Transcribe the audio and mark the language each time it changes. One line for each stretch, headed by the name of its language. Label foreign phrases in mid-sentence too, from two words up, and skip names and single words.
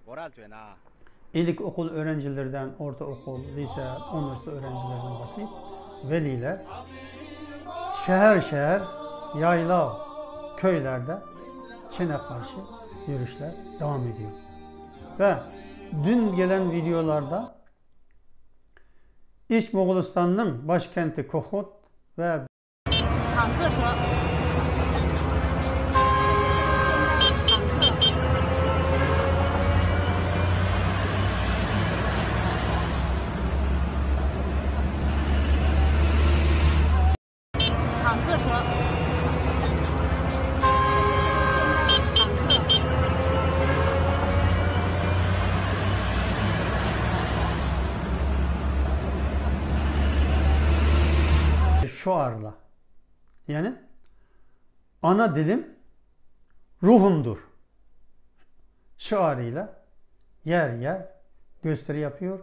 Turkish: İlkokul öğrencilerden, ortaokul, lise, üniversite öğrencilerinden başlayıp veliler şehir şehir, yayla, köylerde Çin'e karşı yürüyüşler devam ediyor. Ve dün gelen videolarda İç Moğolistan'ın başkenti Kokhut ve
Chinese: 坦克车，坦克车，坦克。
Turkish: şuarla, yani ana dilim ruhumdur şiarıyla yer yer gösteri yapıyor.